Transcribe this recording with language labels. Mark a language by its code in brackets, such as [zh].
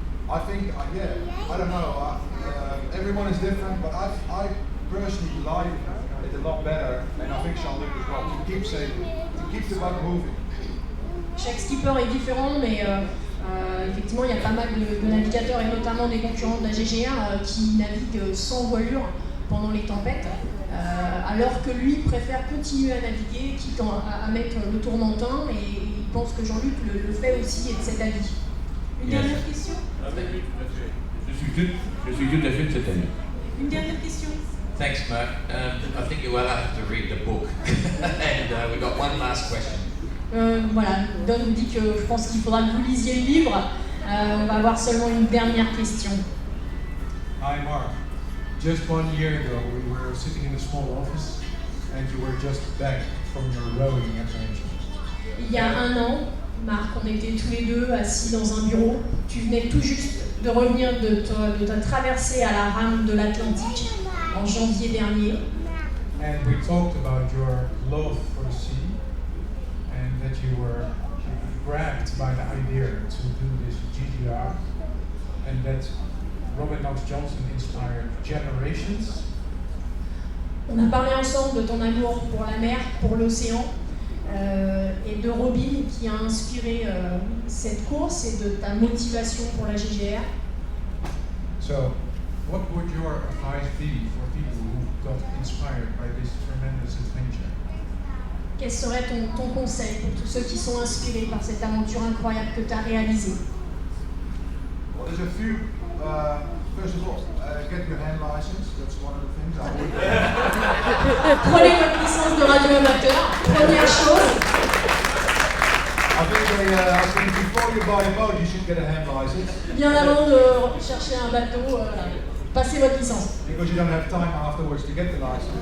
[en] I think, I don't know, everyone is different, but I personally like it a lot better, and I think Jean-Luc as well, to keep sailing, to keep the boat moving. [fr] Chaque skipper est différent, mais effectivement, il y a pas mal de navigateurs, et notamment des concurrents de la GG1 qui naviguent sans voilure pendant les tempêtes, alors que lui préfère continuer à naviguer, quitte à mettre le tourmentin, et il pense que Jean-Luc le fait aussi et de cet avis. Une dernière question? Je suis tout à fait de cet avis. Une dernière question? [en] Thanks, Mark. I think you will have to read the book. And we've got one last question. [fr] Voilà, Don nous dit que je pense qu'il faudra que vous lisiez le livre. On va avoir seulement une dernière question. [en] Hi, Mark. Just 1 year ago, we were sitting in a small office, and you were just back from your rowing adventure. [fr] Il y a 1 an, Marc, on était tous les deux assis dans un bureau. Tu venais tout juste de revenir de ta traversée à la rame de l'Atlantique en janvier dernier. [en] And we talked about your love for the sea, and that you were grabbed by the idea to do this GGR, and that Robert Knox Johnson inspired generations. [fr] On a parlé ensemble de ton amour pour la mer, pour l'océan, et de Robin qui a inspiré cette course et de ta motivation pour la GGR. [en] So, what would your advice be for people who got inspired by this tremendous adventure? [fr] Quel serait ton conseil pour tous ceux qui sont inspirés par cette aventure incroyable que tu as réalisée? [en] Well, there's a few. First of all, get your hand license. That's one of the things I would. [fr] Prenez votre licence de radio-amateur. Première chose. [en] I think before you buy a boat, you should get a hand license. [fr] Bien avant de chercher un bateau, passez votre licence. [en] Because you don't have time afterwards to get the license.